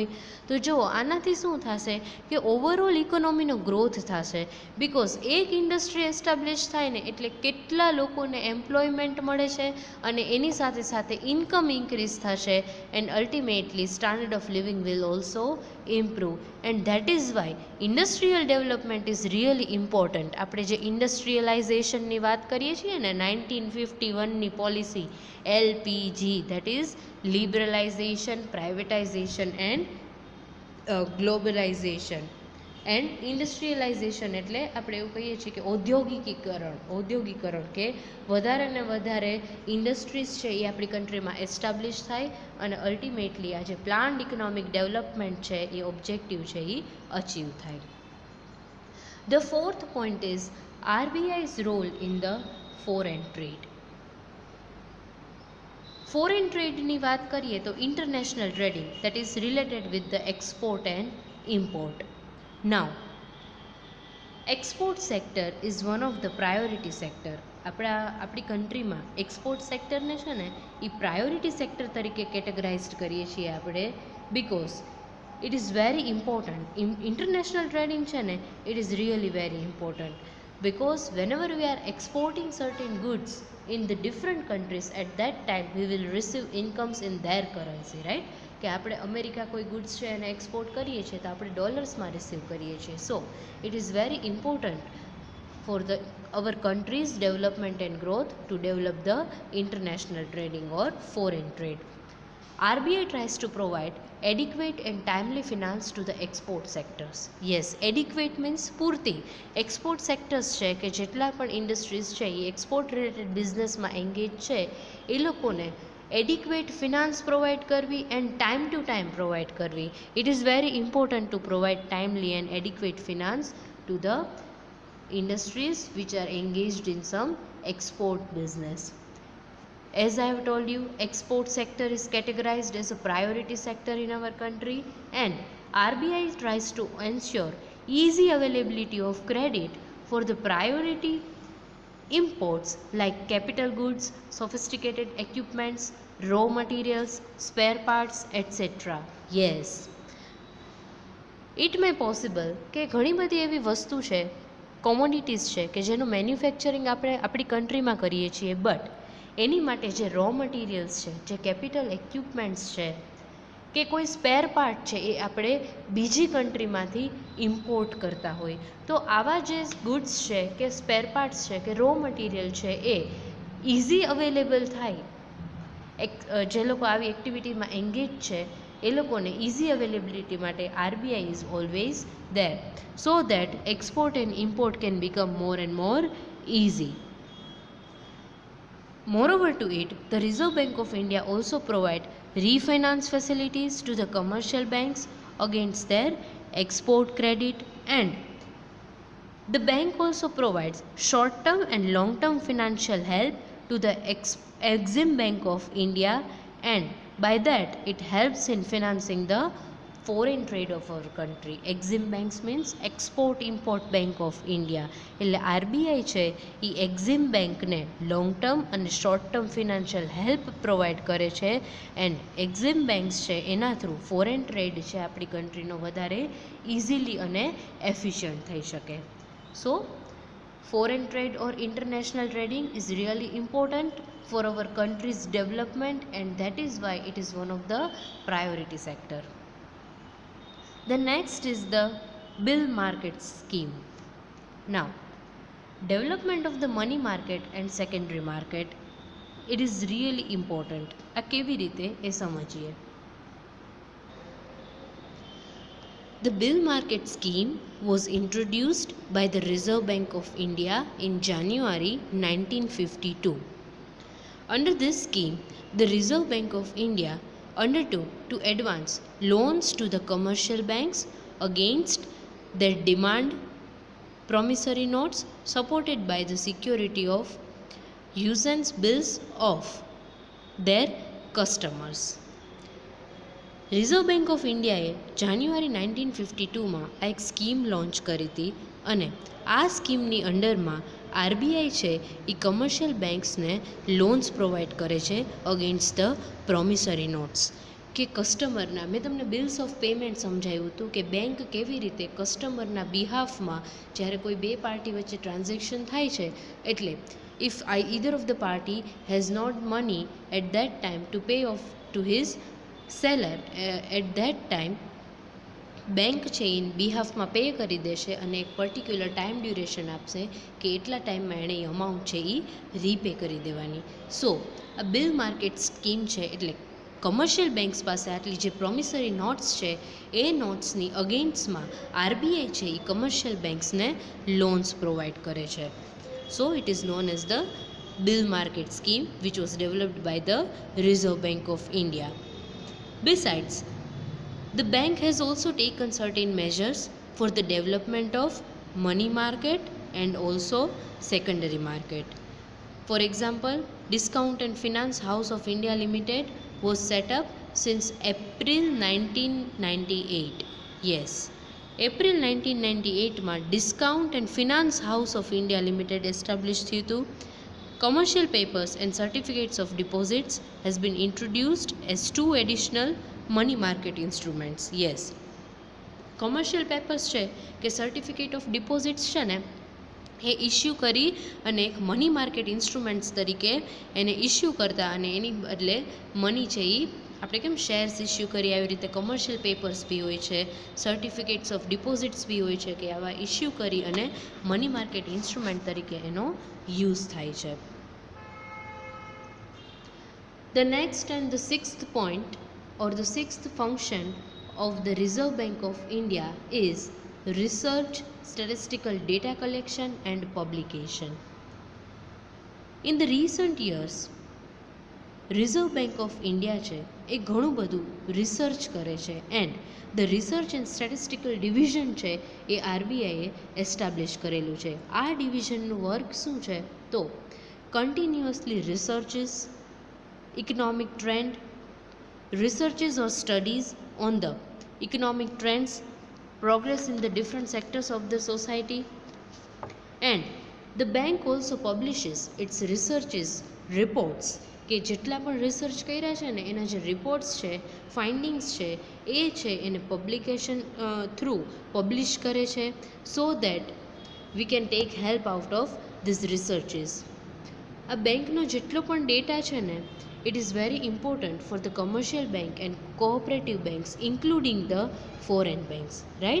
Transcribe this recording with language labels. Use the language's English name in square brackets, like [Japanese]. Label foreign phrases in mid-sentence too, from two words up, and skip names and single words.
[Gujarati] તો જો આનાથી શું થશે કે ઓવરઓલ ઇકોનોમીનો ગ્રોથ થશે, બિકોઝ એક ઇન્ડસ્ટ્રી એસ્ટાબ્લિશ થાય ને એટલે કેટલા લોકોને એમ્પ્લોયમેન્ટ મળે છે અને એની સાથે સાથે ઇન્કમ ઇન્ક્રીઝ થશે, [English] and ultimately standard of living will also improve, and that is why industrial development is really important. [Gujarati] આપણે જે ઇન્ડસ્ટ્રીયલાઇઝેશનની વાત કરીએ છીએ ને 1951ની પોલિસી LPG, [English] that is liberalization, privatization and globalization, and industrialization [Gujarati] એટલે આપણે એવું કહીએ છીએ કે ઔદ્યોગિકરણ કે વધારે ને વધારે ઇન્ડસ્ટ્રીઝ છે એ આપણી કન્ટ્રીમાં એસ્ટાબ્લિશ થાય અને અલ્ટિમેટલી આ જે [English] planned economic development [Gujarati] છે એ ઓબ્જેક્ટિવ છે એ અચીવ થાય. [English] The fourth point is RBI's role in the foreign trade. [Gujarati] ફોરેન ટ્રેડની વાત કરીએ તો [English] international trading, that is related with the export and import. Now, export sector is one of the priority sector. [Gujarati] આપણી કન્ટ્રીમાં એક્સપોર્ટ સેક્ટરને છે ને એ [English] priority sector [Gujarati] તરીકે કેટેગરાઇઝડ કરીએ છીએ આપણે, [English] because it is very important. international trading [Gujarati] છે ને [English] it is really very important, because whenever we are exporting certain goods in the different countries, at that time we will receive incomes in their currency, right? [Gujarati] કે આપણે અમેરિકા કોઈ ગુડ્સ છે એને એક્સપોર્ટ કરીએ છીએ તો આપણે ડોલર્સમાં રિસીવ કરીએ છીએ. [English] So it is very important for the our country's development and growth to develop the international trading or foreign trade. RBI tries to provide adequate and timely finance to the export sectors. Yes, adequate means પૂરતી. export sectors [Gujarati] છે કે જેટલા પણ ઇન્ડસ્ટ્રીઝ છે એ [English] export related [Gujarati] બિઝનેસમાં એન્ગેજ છે એ લોકોને [English] adequate finance provide [Gujarati] કરવી [English] and time to time provide [Gujarati] કરવી. [English] It is very important to provide timely and adequate finance to the industries which are engaged in some export business. As I have told you, export sector is categorized as a priority sector in our country, and RBI tries to ensure easy availability of credit for the priority imports like capital goods, sophisticated equipments, raw materials, spare parts, etc. Yes, it may possible [Gujarati] કે ઘણી બધી એવી વસ્તુ છે, કોમોડિટીઝ છે કે જેનું મેન્યુફેક્ચરિંગ આપણે આપણી કન્ટ્રીમાં કરીએ છીએ, બટ એની માટે જે [English] raw materials [Gujarati] છે, જે [English] capital equipments [Gujarati] છે કે કોઈ [English] spare part [Gujarati] છે એ આપણે બીજી કન્ટ્રીમાંથી ઇમ્પોર્ટ કરતા હોય, તો આવા જે ગુડ્સ છે કે [English] spare parts [Gujarati] છે કે [English] raw material [Gujarati] છે એ [English] easy available [Gujarati] થાય. જે લોકો આવી એક્ટિવિટીમાં એન્ગેજ છે એ લોકોને ઇઝી અવેલેબિલિટી માટે [English] RBI is always there so that export and import can become more and more easy. Moreover to it, the Reserve Bank of India also provide refinance facilities to the commercial banks against their export credit, and the bank also provides short-term and long-term financial help to the Exim Bank of India, and by that it helps in financing the foreign trade of our country. Exim Banks means Export Import Bank of India. [Gujarati] એટલે RBI છે એ એક્ઝિમ બેંકને [English] long term [Gujarati] અને [English] short term financial help provide [Gujarati] કરે છે, [English] and Exim banks [Gujarati] છે એના થ્રુ [English] foreign trade [Gujarati] છે આપણી કન્ટ્રીનો વધારે ઇઝીલી અને એફિશિયન્ટ થઈ શકે. [English] સો foreign trade or international trading is really important for our country's development, and that is why it is one of the priority sector. The next is the bill market scheme. Now, development of the money market and secondary market, it is really important. [Gujarati] આ કેવી રીતે એ સમજીએ. [English] The bill market scheme was introduced by the Reserve Bank of India in January 1952. Under this scheme, the Reserve Bank of India undertook to advance loans to the commercial banks against their demand promissory notes supported by the security of usance bills of their customers. [Gujarati] રિઝર્વ બેંક ઓફ ઇન્ડિયાએ જાન્યુઆરી 1952માં આ એક સ્કીમ લોન્ચ કરી હતી, અને આ સ્કીમની અંડરમાં RBI છે એ [English] commercial banks loans provide [Gujarati] કરે છે [English] against the promissory notes. [Gujarati] કે કસ્ટમરના, મેં તમને [English] bills of payment [Gujarati] સમજાવ્યું હતું કે બેંક કેવી રીતે કસ્ટમરના બિહાફમાં જ્યારે કોઈ બે પાર્ટી વચ્ચે ટ્રાન્ઝેક્શન થાય છે, એટલે ઇફ [English] either of the party has not money at that time [Gujarati] to pay off to his seller, at that time બેંક છે એ બિહાફમાં પે કરી દેશે અને એક [English] particular time duration [Gujarati] આપશે કે એટલા ટાઈમમાં એણે એ અમાઉન્ટ છે એ રીપે કરી દેવાની. સો આ [English] bill market scheme [Gujarati] છે એટલે કમર્શિયલ બેંક્સ પાસે આટલી જે [English] promissory notes [Gujarati] છે એ નોટ્સની અગેન્સ્ટમાં RBI છે એ [English] commercial banks loans provide [Gujarati] કરે છે. [English] So it is known as the bill market scheme which was developed by the Reserve Bank of India. Besides, the bank has also taken certain measures for the development of money market and also secondary market. For example, Discount and Finance House of India Limited was set up since April 1998. Yes, April 1998માં Discount and Finance House of India Limited established [Gujarati] થયું હતું. [English] Commercial papers and certificates of deposits has been introduced as two additional money market instruments. Yes, commercial papers [Gujarati] છે કે [English] certificate of deposits [Gujarati] છે ને એ ઇસ્યુ કરી અને એક [English] money market instruments [Gujarati] તરીકે એને ઇસ્યુ કરતા, અને એની બદલે મની છે એ આપણે કેમ [English] shares issue [Gujarati] કરી આવી રીતે [English] commercial papers [Gujarati] બી હોય છે, [English] certificates of deposits [Gujarati] બી હોય છે કે આવા ઇસ્યુ કરી અને [English] money market instrument [Gujarati] તરીકે એનો યુઝ થાય છે. [English] The next and the sixth point or the sixth function of the Reserve Bank of India is research, statistical data collection and publication. In the recent years, [Gujarati] Reserve Bank of India છે એ ઘણું બધું રિસર્ચ કરે છે [English] and the research and statistical division [Gujarati] છે એ આરબીઆઈએ એસ્ટાબ્લિશ કરેલું છે. આ ડિવિઝનનું વર્ક શું છે તો [English] continuously researches, economic trend, researches or studies on the economic trends, progress in the different sectors of the society, and the bank also publishes its researches reports [Gujarati] કે જેટલા પણ રિસર્ચ કર્યા છે ને એના જે રિપોર્ટ્સ છે, ફાઇન્ડિંગ્સ છે એ છે એને પબ્લિકેશન થ્રુ પબ્લિશ કરે છે [English] so that we can take help out of these researches. [Gujarati] આ બેંકનો જેટલો પણ ડેટા છે ને [English] it is very important for the commercial bank and cooperative banks including the foreign banks, right?